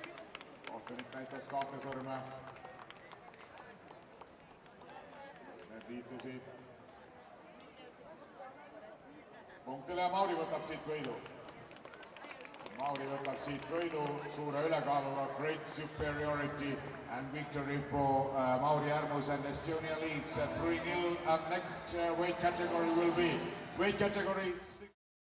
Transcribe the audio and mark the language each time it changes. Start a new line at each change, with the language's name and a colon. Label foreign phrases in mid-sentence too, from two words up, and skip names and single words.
Estonian: Kohtunik näitas 2 sõrme. Need liitusid. Punktile ja Mauri võtab siit võidu. Mauri võtab siit võidu suure ülekaaluga,
English: great superiority and victory for Mauri Ärmus and Estonia leads 3-0 and next weight category will be weight category 6.